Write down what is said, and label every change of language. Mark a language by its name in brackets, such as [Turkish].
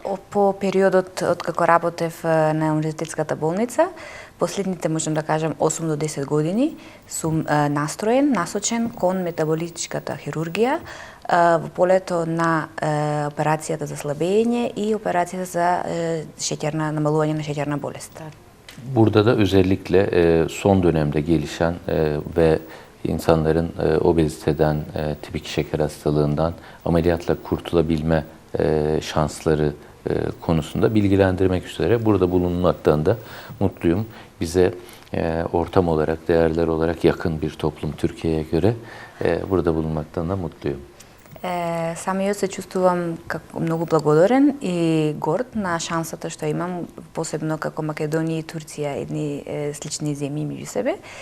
[Macedonian] По периодот од како работев на универзитетската болница, последните можам да кажам 8 до 10 години сум настроен, насочен кон метаболичката хирургија во полето на операцијата за слабење и операцијата за намалување на шеќерна болест. [Turkish] Burada da özellikle son dönemde gelişen ve insanların obeziteden, tip 2 şeker hastalığından ameliyatla kurtulabilme şansları konusunda bilgilendirmek üzere burada bulunmaktan da mutluyum. Bize ortam olarak, değerler olarak yakın bir toplum Türkiye'ye göre burada bulunmaktan da mutluyum. [Macedonian] Самиот се чувствувам како многу благодарен и горд на шансата што имам, посебно како Македонија и Турција, едни слични земји меѓу себе,